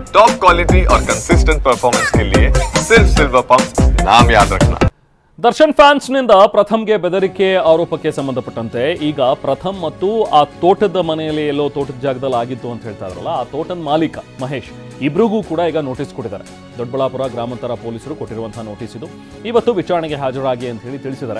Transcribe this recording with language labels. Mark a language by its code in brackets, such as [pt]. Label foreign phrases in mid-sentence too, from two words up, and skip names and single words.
[en] top quality [hi] और [en] consistent performance [hi] के लिए सिर्फ सिल्वर पंप नाम याद रखना। [kn] ದರ್ಶನ್ ಫ್ಯಾನ್ಸ್ನಿಂದ ಪ್ರಥಮ್ಗೆ ಬೆದರಿಕೆ ಆರೋಪಕ್ಕೆ ಸಂಬಂಧಪಟ್ಟಂತೆ ಈಗ ಪ್ರಥಮ್ ಮತ್ತು ಆ ತೋಟದ ಮನೆಯಲ್ಲಿ ಎಲ್ಲೋ ತೋಟದ ಜಾಗದಲ್ಲಿ ಆಗಿತ್ತು ಅಂತ ಹೇಳ್ತಾ ಇದ್ರಲ್ಲ, ಆ ತೋಟದ ಮಾಲೀಕ ಮಹೇಶ್ ಇಬ್ರಿಗೂ ಕೂಡ ಈಗ ನೋಟಿಸ್ ಕೊಟ್ಟಿದ್ದಾರೆ. ದೊಡ್ಡಬಳ್ಳಾಪುರ ಗ್ರಾಮಾಂತರ ಪೊಲೀಸರು ಕೊಟ್ಟಿರುವಂತಹ ನೋಟಿಸ್ ಇದು. ಇವತ್ತು ವಿಚಾರಣೆಗೆ ಹಾಜರಾಗಿ ಅಂತ ಹೇಳಿ ತಿಳಿಸಿದ್ದಾರೆ.